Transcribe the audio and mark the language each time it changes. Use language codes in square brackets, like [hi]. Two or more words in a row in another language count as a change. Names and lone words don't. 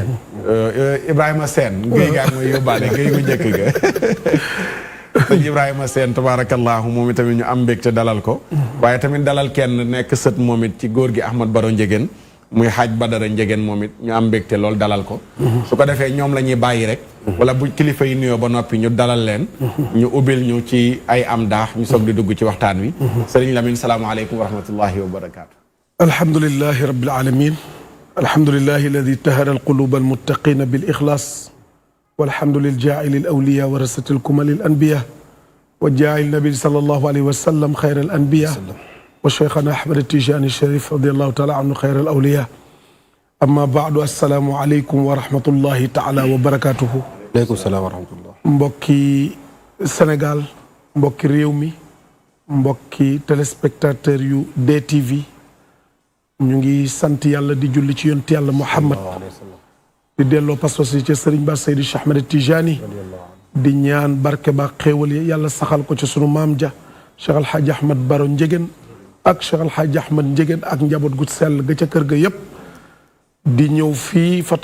[wo] Ibrahima Sène Gueye gaa mooy yóbbaale Gueye gu njëkk ga sëñ Ibrahima Sène tabaarakallahu moom it tamit ñu am mbégte dalal ko waaye tamit dalal kenn nekk sët moom it ci góor gi Ahmad Baro Ndiéguène muy Haaj Badara Ndiéguène moom it ñu am mbégte lool dalal ko su ko defee ñoom la ñuy bàyyi rek wala bu kilifa yi nuyoo ba noppi ñu dalal leen ñu ubbil ñu ci ay am daax ñu soog di dugg ci waxtaan wi Serigne Lamine [ar] السلام عليكم ورحمة الله وبركاته الحمد لله رب العالمين الحمد لله الذي طهر القلوب المتقين بالإخلاص والحمد للجاعل الأولياء ورثة الكمل الأنبياء والجاعل النبي صلى الله عليه وسلم خير الأنبياء وشيخنا أحمد التيجاني الشريف رضي الله تعالى عنه خير الأولياء أما بعد السلام عليكم ورحمة الله تعالى وبركاته عليكم السلام ورحمة الله [wo] mbokki Sénégal mbokki réew mi mbokki téléspectateur yu DTV ñu ngi sant yàlla di julli ci yonent yàlla Muhammad di delloo pas-pas yi ca Serigne Ba Seydi Cheikh Ahmed Tijani di ñaan barke ba xéewal yi yàlla saxal ko ci sunu maam ja Cheikh Al Hadj Ahmad Baro Ndiéguène ak Cheikh Al Hadj Ahmad Ndiéguène ak njaboot gu sell ga ca kër ga yépp di ñëw fii fa